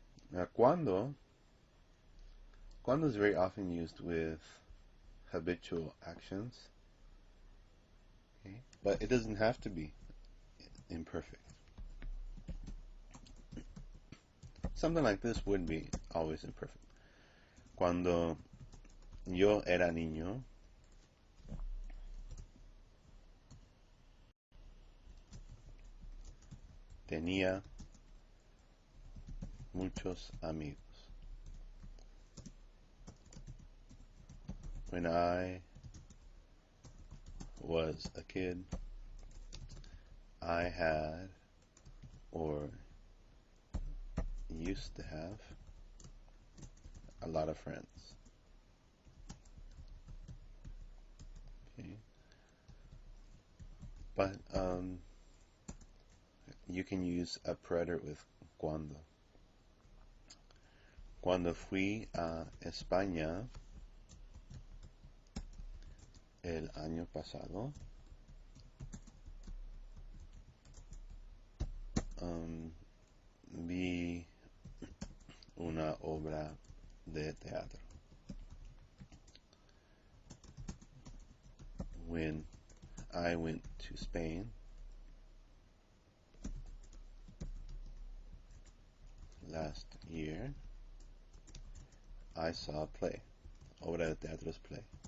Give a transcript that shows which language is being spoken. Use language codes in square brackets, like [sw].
[en] Now, cuando is very often used with habitual actions. Okay, but it doesn't have to be imperfect. Something like this would be always imperfect. [es] Cuando yo era niño, tenía muchos amigos. [en] When I was a kid, I had or used to have a lot of friends. Okay. But you can use a preterite with cuando. [es] Cuando fui a España el año pasado, vi una obra de teatro. [en] When I went to Spain last year, I saw a play. Obra de teatro is play.